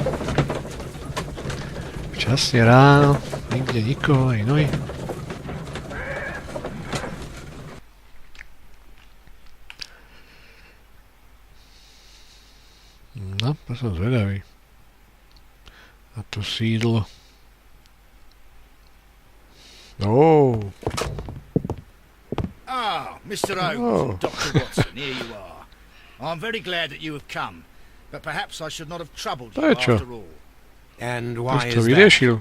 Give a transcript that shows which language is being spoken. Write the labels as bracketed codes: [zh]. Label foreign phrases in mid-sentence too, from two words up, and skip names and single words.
[sk] Včasne ráno, nikde nikoho, aj nohy. No, to som zvedavý. A to sídlo. Oh. [en] Ah, Mr. Holmes and Dr. Watson, here you are. I'm very glad that you have come, but perhaps I should not have troubled you [sk] Prečo? [en] after all. And [sk] To [en] why [sk] si to [en] is that? [sk] vyriešil.